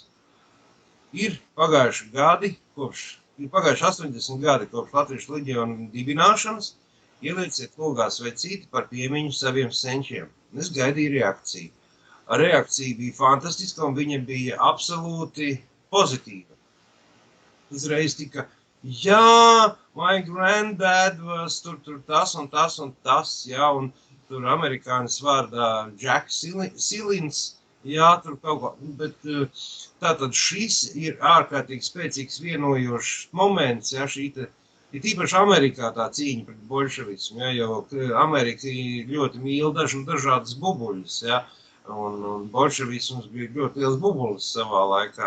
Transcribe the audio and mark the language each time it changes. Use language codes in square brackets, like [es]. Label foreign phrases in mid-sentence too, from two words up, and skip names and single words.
[lv] Ir pagājuši 80 gadi kopš Latviešu leģiona dibināšanas, ielieciet logās vecīti par piemiņu saviem senčiem. Es gaidīju reakciju. Reakcija bija fantastiska un viņa bija absolūti pozitīva. Uzreiz tika, jā, [en] my granddad was [lv] tur tas un tas un tas, jā, un tur amerikānis vārdā Jack Silins, jā, tur kaut ko, bet tātad šis ir ārkārtīgi spēcīgs vienojošs moments, jā, ir tīpaši Amerikā tā cīņa pret bolševismu, jā, jo Amerika ļoti mīl dažādas bubuļas, jā, un bolševisms bija ļoti liels bubulis savā laikā.